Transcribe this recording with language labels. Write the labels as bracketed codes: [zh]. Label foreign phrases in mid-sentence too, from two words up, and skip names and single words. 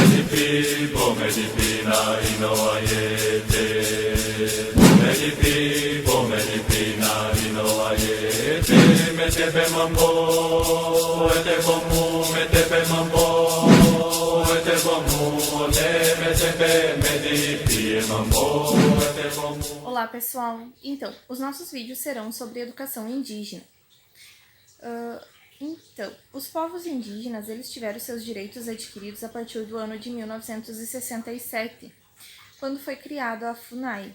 [pt] Medipi, medipi na inoayete. Medipi, medipi na inoayete. Metepe mambo, metepe mambo, metepe medipi mambo, Olá pessoal, então, os nossos vídeos serão sobre educação indígena. Então, os povos indígenas, eles tiveram seus direitos adquiridos a partir do ano de 1967, quando foi criada a FUNAI.